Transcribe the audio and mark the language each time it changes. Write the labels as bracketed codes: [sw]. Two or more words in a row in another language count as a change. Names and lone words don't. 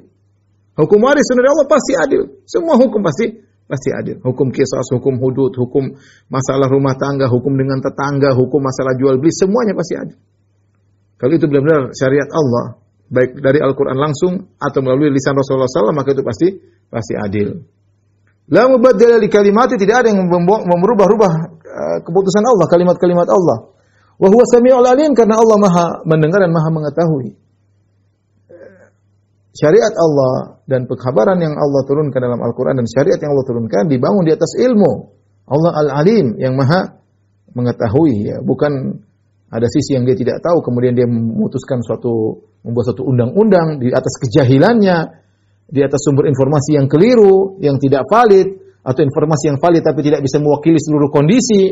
[id] Hukum waris turun dari Allah pasti adil. Semua hukum pasti adil. Hukum qisas, hukum hudud, hukum masalah rumah tangga, hukum dengan tetangga, hukum masalah jual beli, semuanya pasti adil. Kalau itu benar-benar syariat Allah, baik dari Al-Quran langsung atau melalui lisan Rasulullah SAW, maka itu pasti adil. [ar] لا مبدل لكلمات, [id] tidak ada yang merubah-rubah keputusan Allah, kalimat-kalimat Allah. [ar] وهو السميع العليم, [id] karena Allah Maha mendengar dan Maha mengetahui. Syariat Allah dan pengkhabaran yang Allah turunkan dalam Al-Qur'an dan syariat yang Allah turunkan dibangun di atas ilmu. Allah Al-Alim yang Maha mengetahui, ya, bukan ada sisi yang dia tidak tahu kemudian dia memutuskan membuat suatu undang-undang di atas kejahilannya, di atas sumber informasi yang keliru, yang tidak valid, atau informasi yang valid tapi tidak bisa mewakili seluruh kondisi.